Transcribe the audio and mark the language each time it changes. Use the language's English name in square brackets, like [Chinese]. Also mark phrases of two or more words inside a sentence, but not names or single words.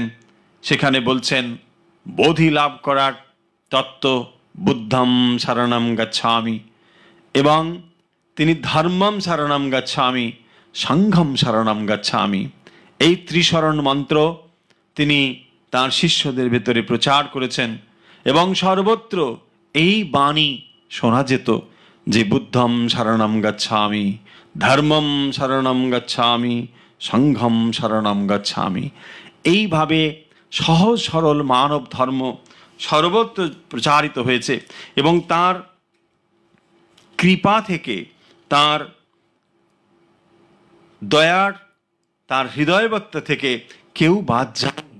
[Bangla] সেখানে বলছেন, বোধি লাভ করার তত্ত্ব, [Pali] বুদ্ধম শরণম গচ্ছামি, [Bangla] এবং তিনি [Pali] ধর্মম শরণম গচ্ছামি, সংঘম শরণম গচ্ছামি, [Bangla] এই ত্রিশরণ মন্ত্র তিনি তাঁর শিষ্যদের ভেতরে প্রচার করেছেন। এবং সর্বত্র এই বাণী শোনা যেত যে [Pali] বুদ্ধম শরণম গচ্ছামি, ধর্মম শরণম গচ্ছামি, সংঘম শরণম গচ্ছামি। [Bangla] এইভাবে সহজ সরল মানব ধর্ম সর্বত্র প্রচারিত হয়েছে এবং তার কৃপা থেকে, তার দয়ার, তার হৃদয়বত্তা থেকে কেউ বাদ যায়নি।